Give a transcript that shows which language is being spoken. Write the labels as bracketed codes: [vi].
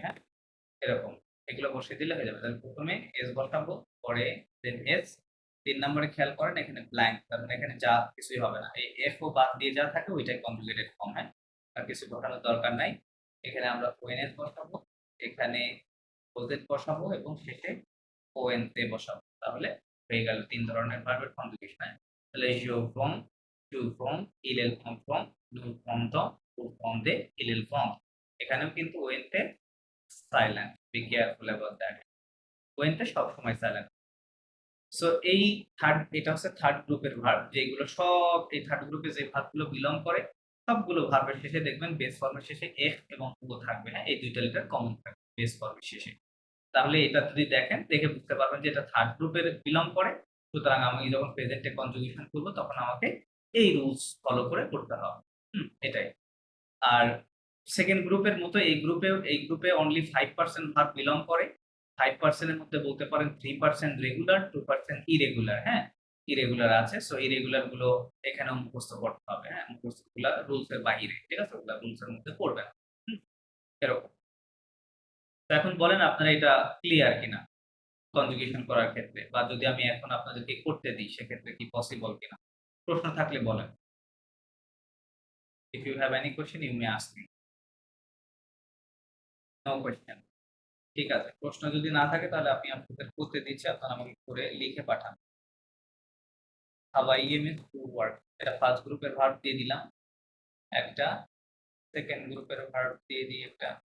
[bn] হ্যাঁ, এরকম এগুলো বসিয়ে দিলে হয়ে যাবে। তাহলে প্রথমে এস বসাবো, পরে দেন এস, 3 নম্বরে খেয়াল করেন এখানে ব্ল্যাঙ্ক, তার মানে এখানে যা কিছুই হবে না, এই এফ ও বাদ দিয়ে যা থাকে ওইটাই কনজুগেটেড ফর্ম। হ্যাঁ, আর কিছু বসানোর দরকার নাই। এখানে আমরা ওএনএস বসাবো, এখানে ওজেড বসাবো এবং শেষে ওএনতে বসাবো, তাহলে হয়ে গেল 3 ধরনের ভার্বের কনজুগেশন। তাহলে [fr] je vends, tu vends, il est en vend, nous vendons, vous vendez, il est vend। [bn] এখানেও কিন্তু ওয়েনতে silent, [en] be careful about that, [bn] ওয়েনতে সবসময় সাইলেন্ট। সো এই থার্ড, এটা হচ্ছে থার্ড গ্রুপের ভার্ব, যেগুলো সব এই থার্ড গ্রুপে যে ভার্বগুলো বিলং করে সবগুলো ভার্বের শেষে দেখবেন বেস ফর্মের শেষে এফ এবং ও থাকবে। হ্যাঁ, এই দুইটা লেটার কমন থাকবে বেস ফর্মের শেষে। তাহলে এটা যদি দেখেন দেখে বুঝতে পারবেন যে এটা থার্ড গ্রুপের বিলং করে, সুতরাং আমি যখন প্রেজেন্টে কনজুগেশন করব তখন আমাকে এই রুলস ফলো করে করতে হবে। এটাই। আর সেকেন্ড গ্রুপের মতো এই গ্রুপে অনলি 5% ভার্ব বিলং করে। 5% এর মধ্যে বলতে পারেন 3% রেগুলার, 2% ইরেগুলার। হ্যাঁ, ইরেগুলার আছে, সো ইরেগুলার গুলো এখানেও মুখস্থ করতে হবে। হ্যাঁ, মুখস্থগুলা রুলস এর বাইরে, ঠিক আছে, ওগুলা রুলস এর মধ্যে পড়বে না। এরকম। তো এখন বলেন আপনারা এটা ক্লিয়ার কিনা কনজুগেশন করার ক্ষেত্রে, বা যদি আমি এখন আপনাদেরকে করতে দিই সেক্ষেত্রে কি পসিবল কিনা? প্রশ্ন থাকলে বলেন। [en] If you have any question you may ask me. No question. [bn] ঠিক আছে, প্রশ্ন যদি না থাকে তাহলে আমি আপনাদের করতে দিচ্ছি, আপনারা আমাকে করে লিখে পাঠান। [en] How I am is to work, [bn] এটা ফার্স্ট গ্রুপের ভার্ব দিয়ে দিলাম একটা, সেকেন্ড গ্রুপের ভার্ব দিয়ে দিই একটা,